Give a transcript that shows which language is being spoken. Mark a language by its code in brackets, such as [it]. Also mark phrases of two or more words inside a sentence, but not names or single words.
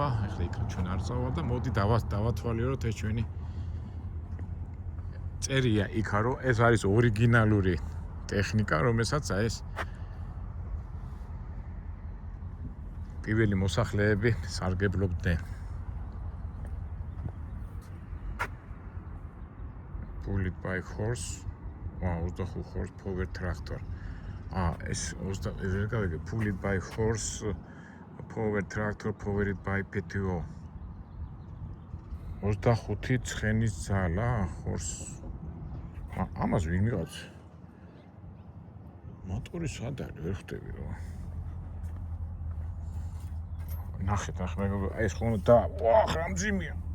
[ka] ეხლა იქ ჩვენ არ წავალ და მოდი დავათვალიეროთ ეს ჩვენი წერია იქა რომ ეს არის ორიგინალური ტექნიკა, რომელსაც ეს პირველი მოსახლეები სარგებლობდნენ. [en] Pulled by horse, 25 horse power tractor. [ka] ეს ვერ გავიგე, [en] pulled by horse power tractor powered by PTO. [ka] 25 ცხენის ძალა horse. ამას ვინ მიყავს? მოტორი სად არის, ვერ ხვდები რა. ნახეთ, მეგობრებო, ეს ხომ და ვახ, რამძიმია.